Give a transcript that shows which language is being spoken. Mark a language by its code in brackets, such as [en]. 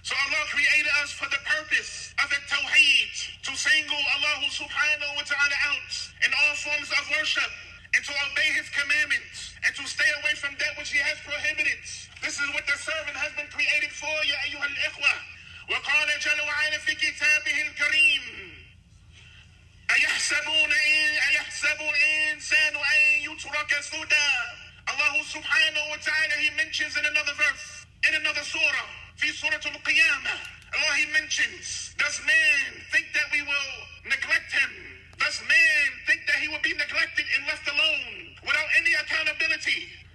[en] So Allah created us for the purpose of the tawheed, to single Allah subhanahu wa ta'ala out in all forms of worship, and to obey his commandments, and to stay away from that which he has prohibited. This is what the servant has been created for, ya ayyuha al-ikhwa. [ar] وقال جل وعلا في كتابه الكريم أيحسب الإنسان أن يترك سدى. [en] Allah subhanahu wa ta'ala, he mentions in another verse, in another surah, [ar] في سورة القيامة, [en] Allah, he mentions, does man think that we will neglect him? Does man think that he will be neglected and left alone without any accountability?